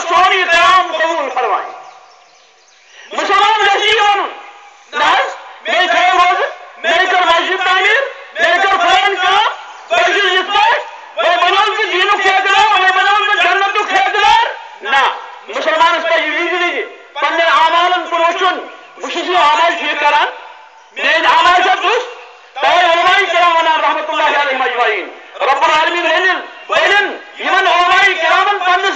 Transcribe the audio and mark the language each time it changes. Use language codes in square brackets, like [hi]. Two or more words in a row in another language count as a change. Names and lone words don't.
[ks] سون یہِ قیام قبوٗل فرمایہِ مسلمان گژھِ یی وَنُن نہ حظ مےٚ تھٲو روزٕ مےٚ کٔر مسجد تعمیٖر مےٚ کٔر فلٲنۍ کٲم بہٕ چھُس یِتھ پٲٹھۍ وۄنۍ بنووُس بہٕ دیٖنُک ٹھیکہٕ دار وۄنۍ بنووُس بہٕ جنتُک ٹھیکہٕ دار نہ مسلمانس پزِ وِزِ پننٮ۪ن اعمالن کُن وٕچھُن بہٕ چھُس یہِ اعمال ٹھیٖک کران میٲنۍ اعمال چھا دُست توے علماء کرام ونان [ar] رحمت اللہ علیہم اجمعین رب العالمین [ks] ونن یِمن علماء کرامن